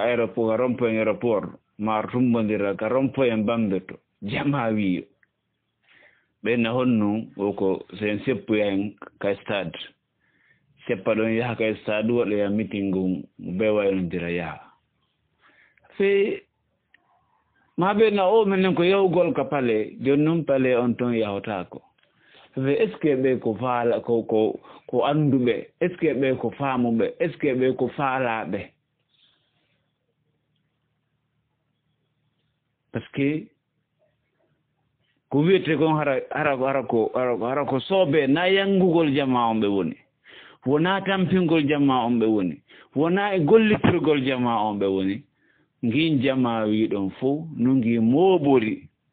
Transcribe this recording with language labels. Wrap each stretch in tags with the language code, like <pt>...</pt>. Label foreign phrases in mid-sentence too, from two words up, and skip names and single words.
<ff>aéroport rompoen aéroport mar tumbondira ka rompoen bambeto jama wiyo ɓenna honno o ko sen seppuyen ka stade seppa ɗon yaha ka stade waɗoya meeting ngu be waynodira yaha fe ma ɓenna o minen ko yahugol ka pale joni noon pale on toon yahotako fe</ff> <fr>est ce que</fr> <ff>ɓe ko faala ko anduɓe</ff> <fr>est ce que</fr> <ff>ɓe ko faamuɓe</ff> <fr>est ce que</fr> <ff>ɓe ko faalaɓe</ff> <fr>par ce que</fr> <ff>ko wiyete kon hara ko soobe na yangugol jama on ɓe woni wona tampingol jama on ɓe woni wona e gollitirgol jama on ɓe woni ngin jama wiɗon fof no ngi moɓori</ff>